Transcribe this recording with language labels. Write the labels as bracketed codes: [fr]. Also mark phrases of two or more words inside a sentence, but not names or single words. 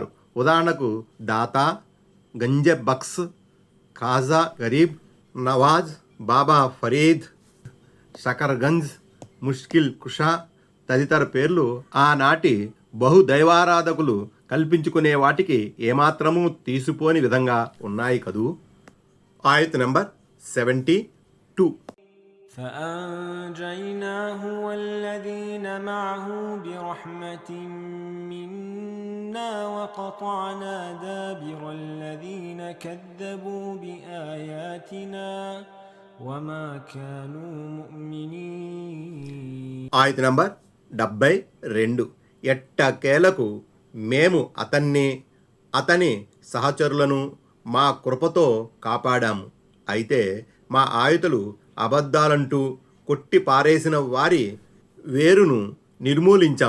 [te] ఉదాహరణకు దాతా, గంజె బక్స్, ఖాజా గరీబ్, నవాజ్, బాబా ఫరీద్, షకర్గంజ్, ముష్కిల్ కుషా తదితర పేర్లు ఆనాటి బహుదైవారాధకులు కల్పించుకునే వాటికి ఏమాత్రమూ తీసిపోని విధంగా ఉన్నాయి కదూ. ఆయత్ నంబర్ 72. [ar] فأنجيناه والذين معه برحمة منا وقطعنا دابر الذين كذبوا بآياتنا وما كانوا مؤمنين. [te] ఆయత్ నంబర్ 72. ఎట్టకేలకు మేము అతన్ని, అతని సహచరులను మా కృపతో కాపాడాము. అయితే మా ఆయుతులు అబద్ధాలంటూ కొట్టి పారేసిన వారి వేరును నిర్మూలించాం.